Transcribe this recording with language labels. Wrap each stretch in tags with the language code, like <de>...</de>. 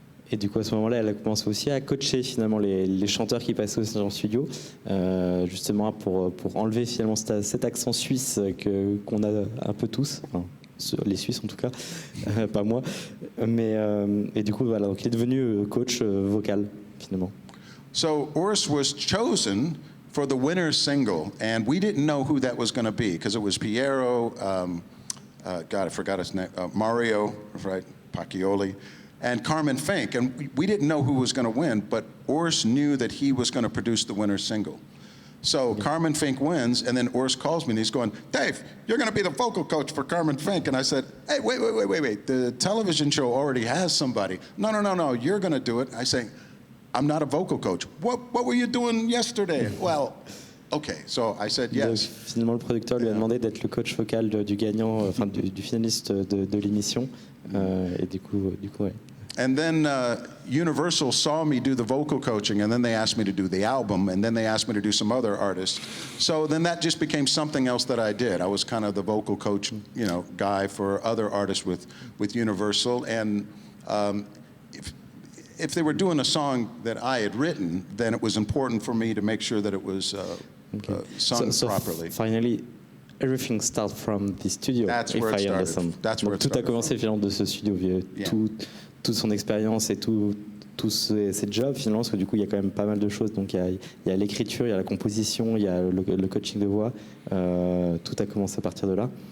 <fr>Et du coup, à ce moment-là, elle a commencé aussi à coacher finalement les chanteurs qui passaient aussi dans le studio, justement pour enlever finalement cet accent suisse qu'on a un peu tous, enfin, les Suisses en tout cas, pas moi. Et du coup, voilà, donc il est devenu coach vocal finalement.</fr> <en>So Urs was chosen for the winner's single, and we didn't know who that was going to be because it was Piero, God, I forgot his name, Mario, right, Pacchioli, and Carmen Fink, and we didn't know who was going to win, but Urs knew that he was going to produce the winner's single. So Carmen Fink wins, and then Urs calls me, and he's going, Dave, you're going to be the vocal coach for Carmen Fink. And I said, hey, wait. The television show already has somebody. No, you're going to do it. I say, I'm not a vocal coach. What were you doing yesterday? Well, okay, so I said yes. Donc, finalement, le producteur lui a demandé d'être le coach vocal du gagnant, enfin du finaliste de l'émission, et du coup, ouais. And then Universal saw me do the vocal coaching, and then they asked me to do the album, and then they asked me to do some other artists. So then that just became something else that I did. I was kind of the vocal coach, you know, guy for other artists with Universal. And if they were doing a song that I had written, then it was important for me to make sure that it was sung properly. Finally, everything starts from the studio. That's where it started. That's where it</en> <fr>tout a</fr> <en>started</en> <fr>commencé finalement de ce studio. Toute son expérience et tous ses jobs finalement, parce que du coup il y a quand même pas mal de choses. Donc il y a l'écriture, il y a la composition, il y a le coaching de voix. Tout a commencé à partir de là.</fr>